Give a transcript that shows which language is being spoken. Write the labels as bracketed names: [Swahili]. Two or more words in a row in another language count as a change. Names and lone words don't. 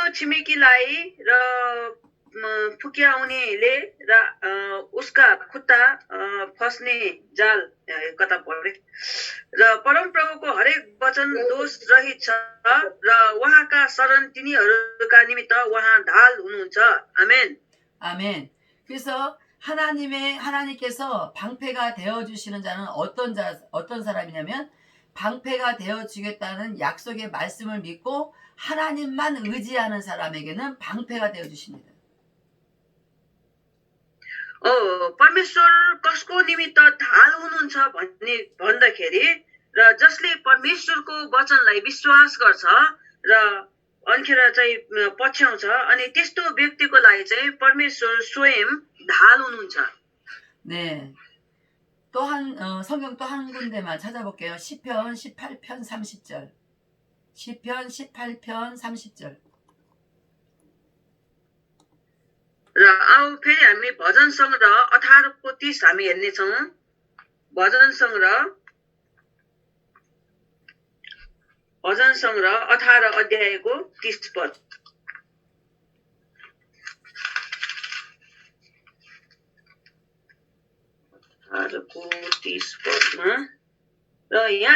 [Nepali] छिमेकीलाई र फुक्याउनेले र उसका खुट्टा फस्ने जाल कता परे र परमप्रभुको हरेक वचन दोष रहित छ र उहाँका शरण तिनीहरूका निमित्त उहाँ ढाल हुनुहुन्छ आमेन [Korean] 아멘. 그래서 하나님께서 방패가 되어 주시는 자는 어떤 사람이냐면 방패가 되어 주겠다는 약속의 말씀을 믿고 하나님만 의지하는 사람에게는 방패가 되어 주십니다. [Nepali] परमेश्वर कसको निमित्त ढाल हुनुहुन्छ भन्ने भन्दाखेरि र जसले परमेश्वरको वचनलाई विश्वास गर्छ र अनिखेर चाहिँ पछ्याउँछ अनि त्यस्तो व्यक्तिको लागि चाहिँ परमेश्वर स्वयं ढाल हुनुहुन्छ [Korean] 네. 성경 또 한 군데만 찾아볼게요. 시편 18편 30절. 시편 18편 30절. [Nepali] र अब फेरि हामी भजन संग्रह 18 को 30 हामी हेर्नेछौँ भजन संग्रह 18 अध्यायको 30 पद को 30 पदमा र यहाँ